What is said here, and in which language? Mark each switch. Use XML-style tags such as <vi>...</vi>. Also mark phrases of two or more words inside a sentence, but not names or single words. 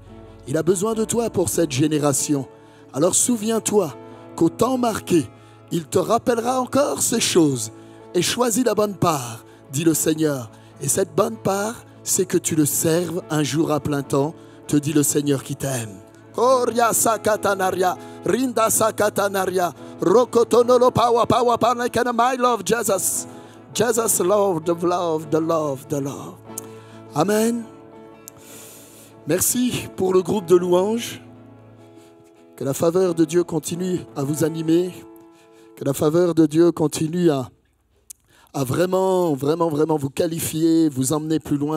<fr>Il a besoin de toi pour cette génération. Alors souviens-toi qu'au temps marqué, il te rappellera encore ces choses. Et choisis la bonne part, dit le Seigneur. Et cette bonne part, c'est que tu le serves un jour à plein temps, te dit le Seigneur qui t'aime. Oria sakatanaria, rinda sakatanaria, rokotonolo pawa pawa panekana,</fr> <en>my love Jesus. Jesus love, the love, the love, the love. Amen.</en> <fr>Merci pour le groupe de louanges. Que la faveur de Dieu continue à vous animer. Que la faveur de Dieu continue à vraiment vous qualifier, vous emmener plus loin.</fr>